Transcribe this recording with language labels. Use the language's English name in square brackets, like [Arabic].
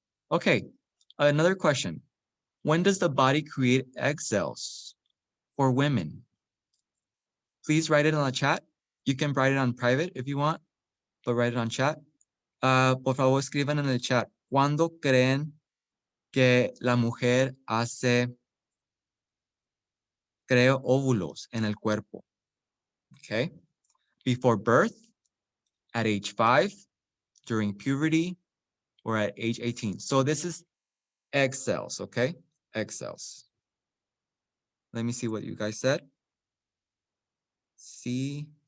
[English] Okay, another question. When does the body create egg cells for women? Please write it on the chat. You can write it on private if you want, but write it on chat. [Spanish] Por favor, escriban en el chat. ¿Cuándo creen que la mujer crea óvulos en el cuerpo? [English] Okay. Before birth, at age 5, during puberty, or at age 18. So this is egg cells, okay? Egg cells. Let me see what you guys said. C.